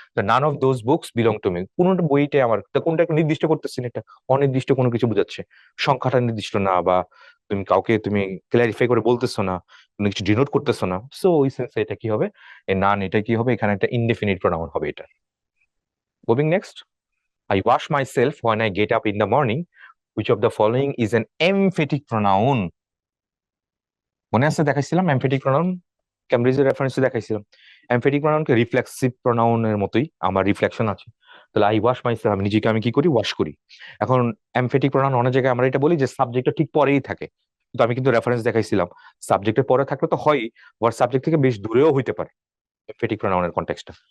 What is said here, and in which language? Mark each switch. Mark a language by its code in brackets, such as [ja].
[en] none of those books belong to me, [bn] কোনটা বইটাই আমার, তো কোনটা একটা নির্দিষ্ট করতেছি না, এটা অনির্দিষ্ট কোনো কিছু বোঝাচ্ছে, সংখ্যাটা নির্দিষ্ট না, বা তুমি কাউকে তুমি ক্লারিফাই করে বলতেছো না, কোনো কিছু ডিনোট করতেছো না, সো ওই সেন্সে এটা কি হবে, এই নান এটা কি হবে, এখানে একটা ইনডেফিনিট প্রোনাউন হবে এটা। [en] Moving next, I wash myself when I get up in the morning. Which of the following is an emphatic pronoun? [bn] মনে আছে দেখাইছিলাম এমফেটিক প্রোনাউন, ক্যামব্রিজের রেফারেন্সে দেখাইছিলাম। এমফেটিক প্রোনাউনকে রিফ্লেক্সিভ প্রোনাউনের মতোই, আমার রিফ্লেকশন আছে। তাহলে [en] I wash myself, [bn] আমি নিজেকে আমি কি করি, ওয়াশ করি। এখন এমফেটিক প্রোনাউন অনেক জায়গায় আমরা এটা বলি যে সাবজেক্টটা ঠিক পরেই থাকে, কিন্তু আমি কিন্তু রেফারেন্স দেখাইছিলাম সাবজেক্টের পরে থাকলে তো হয়, আবার সাবজেক্ট থেকে বেশ দূরেও হইতে পারে এমফেটিক প্রোনাউনের কনটেক্সটটা।